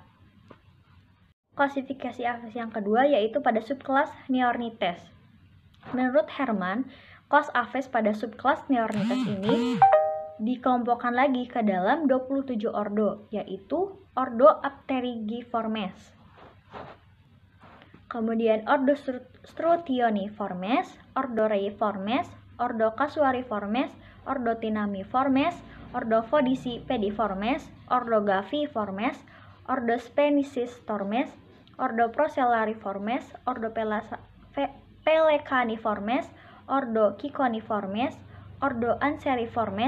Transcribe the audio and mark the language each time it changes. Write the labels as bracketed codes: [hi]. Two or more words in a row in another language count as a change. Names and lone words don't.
[id] Klasifikasi Aves yang kedua yaitu pada subkelas Neornithes. Menurut Hermann, kelas Aves pada subkelas Neornithes ini dikelompokkan lagi ke dalam 27 ordo, yaitu ordo Apterigiformes. Kemudian ordo Strutioniformes, ordo Reiformes, ordo Casuariformes, ordo Tinamiformes, ordo Fodicipediformes, ordo Gaviiformes, ordo Spenicistormes, ordo Procellariformes, ordo Pelecaniformes, ordo Ciconiformes, ordo Anseriformes,